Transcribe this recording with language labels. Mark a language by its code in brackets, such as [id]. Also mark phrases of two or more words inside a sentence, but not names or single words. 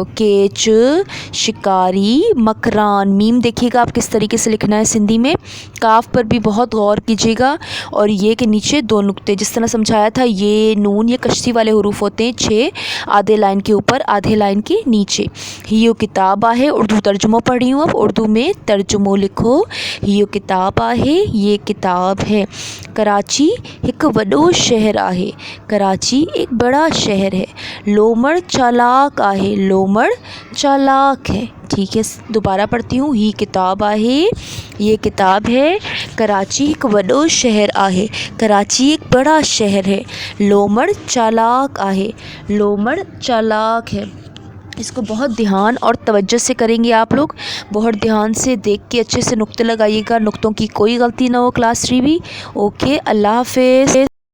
[ur] केच, शिकारी, मकरान। میم دیکھیے گا آپ کس طریقے سے لکھنا ہے سندھی میں۔ کاف پر بھی بہت غور کیجیے گا، اور یہ کے نیچے دو نقطے، جس طرح سمجھایا تھا. یہ نون، یہ کشتی والے حروف ہوتے ہیں، 6 آدھے لائن کے اوپر آدھے لائن کے نیچے. [sd] हियो किताब आहे, [ur] اردو ترجمو پڑھ رہی ہوں اب، اردو میں ترجمو لکھو. [sd] हियो किताब आहे, [ur] یہ کتاب ہے. [sd] कराची एक वॾो शहर आहे। [ur] کراچی ایک بڑا شہر ہے. [sd] लोमड़ चालाक आहे, [ur] لومڑ چالاک ہے. ٹھیک ہے، دوبارہ پڑھتی ہوں. [sd] ही किताब आहे, [ur] یہ کتاب ہے. [sd] कराची एक वॾो शहर आहे। [ur] کراچی ایک بڑا شہر ہے. [sd] लोमड़ चालाक आहे, [ur] لومڑ چالاک ہے. اس کو بہت دھیان اور توجہ سے کریں گے آپ لوگ، بہت دھیان سے دیکھ کے اچھے سے نقطے لگائیے گا، نقطوں کی کوئی غلطی نہ ہو. کلاس 3 بھی۔ اوکے، اللہ حافظ.